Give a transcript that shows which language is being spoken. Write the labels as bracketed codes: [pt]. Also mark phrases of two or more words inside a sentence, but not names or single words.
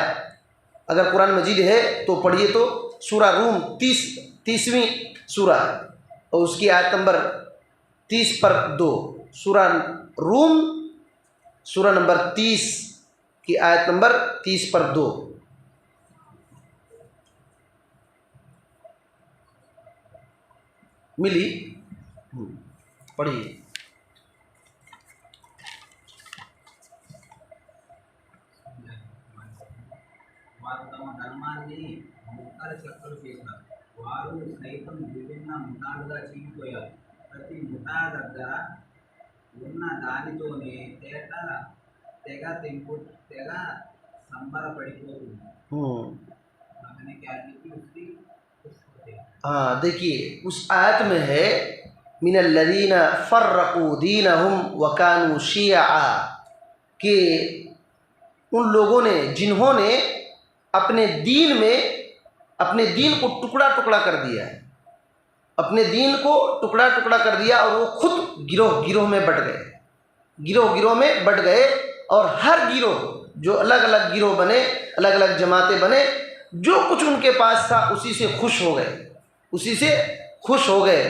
[ur] اگر قرآن مجید ہے تو پڑھیے تو سورہ روم 30ویں سورہ ہے، اور اس کی آیت نمبر 30/2، سورہ روم سورہ نمبر 30 کی آیت نمبر 30/2۔ ملی؟ پڑھیے۔ [te] వారు తమ ధర్మాన్ని ముక్కలు చెక్కలు చేశారు, వారు సైతం విభిన్న ముఠాలుగా చీలిపోయారు, ప్రతి ముఠా దగ్గర ఉన్న దానితోనే తెగ సంబరపడిపోతుంది। [ur] ہاں دیکھیے اس آیت میں ہے [ar] من الذین فرقوا دینہم وکانوا شیعا، [ur] کہ ان لوگوں نے جنہوں نے اپنے دین کو ٹکڑا ٹکڑا کر دیا ہے، اپنے دین کو ٹکڑا ٹکڑا کر دیا، اور وہ خود گروہ میں بٹ گئے، گروہ میں بٹ گئے، اور ہر گروہ جو الگ الگ گروہ بنے، الگ الگ جماعتیں بنے، جو کچھ ان کے پاس تھا اسی سے خوش ہو گئے، اسی سے خوش ہو گئے۔